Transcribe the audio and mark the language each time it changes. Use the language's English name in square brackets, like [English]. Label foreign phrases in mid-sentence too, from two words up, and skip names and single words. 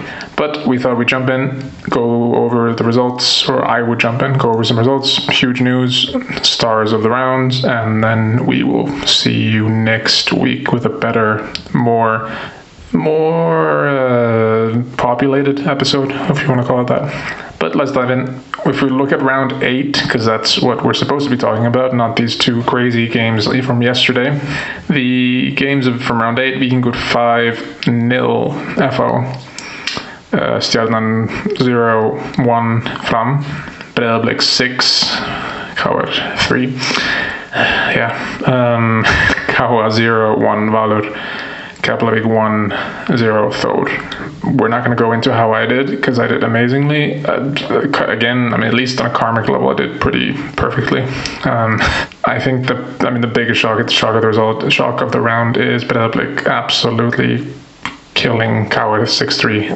[English] But we thought we'd jump in, go over the results, or I would jump in, go over some results, huge news, stars of the rounds, and then we will see you next week with a better, more populated episode, if you want to call it that. But let's dive in. If we look at round 8, because that's what we're supposed to be talking about, not these two crazy games from yesterday. The games from round 8, Vikingur 5-0 FO. Stjarnan 0-1 Fram. Breiðablik 6. KR 3. KA 0-1 Valur. Keflavik 1-0 Thor. We're not going to go into how I did, because I did amazingly. Again, at least on a karmic level, I did pretty perfectly. I think the biggest shock of the result, the shock of the round is Breiðablik absolutely killing Coward 6-3.